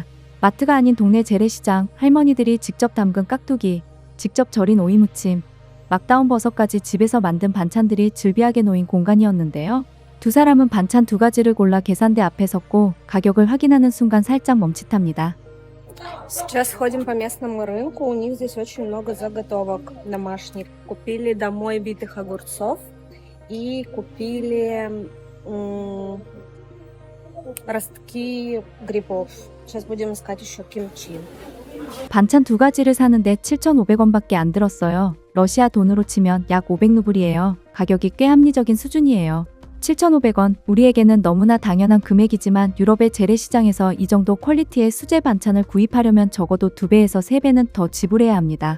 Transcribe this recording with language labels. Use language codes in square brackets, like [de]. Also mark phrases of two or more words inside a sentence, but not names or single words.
[ko] 마트가 아닌 동네 재래시장, 할머니들이 직접 담근 깍두기, 직접 절인 오이무침, 막 따온 버섯까지 집에서 만든 반찬들이 즐비하게 놓인 공간이었는데요. 두 사람은 반찬 두 가지를 골라 계산대 앞에 섰고 가격을 확인하는 순간 살짝 멈칫합니다. [ru] Сейчас ходим по местному рынку, у них здесь очень много заготовок домашних. Купили домой битых огурцов и купили ростки грибов. Сейчас будем искать еще кимчи. [ko] 반찬 두 가지를 사는데 7,500원밖에 안 들었어요. 러시아 돈으로 치면 약 500루블이에요. 가격이 꽤 합리적인 수준이에요. 7,500원, 우리에게는 너무나 당연한 금액이지만 유럽의 재래시장에서 이 정도 퀄리티의 수제 반찬을 구입하려면 적어도 2배에서 3배는 더 지불해야 합니다.